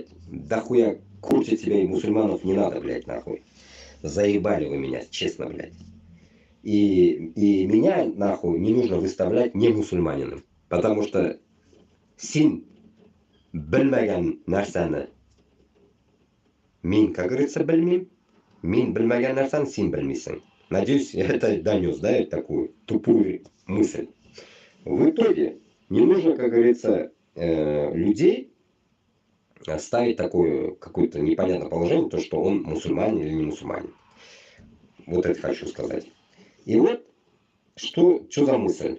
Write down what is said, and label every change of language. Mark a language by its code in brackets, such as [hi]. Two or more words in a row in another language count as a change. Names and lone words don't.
[ru] Да хуя крутить себя и мусульманов не надо, блядь, нахуй. Заебали вы меня, честно, блядь. И меня, нахуй, не нужно выставлять не мусульманином. [kk] Потому что син білмеген нәрсәні мен, [ru] как говорится, [kk] білмеймін. Мен білмеген нәрсәні син білмейсің. [ru] Надеюсь, это донес, да, такую тупую мысль. В итоге не нужно, как говорится, людей ставить такое какое-то непонятное положение, то, что он мусульманин или не мусульманин. Вот это хочу сказать. И вот, что за мысль?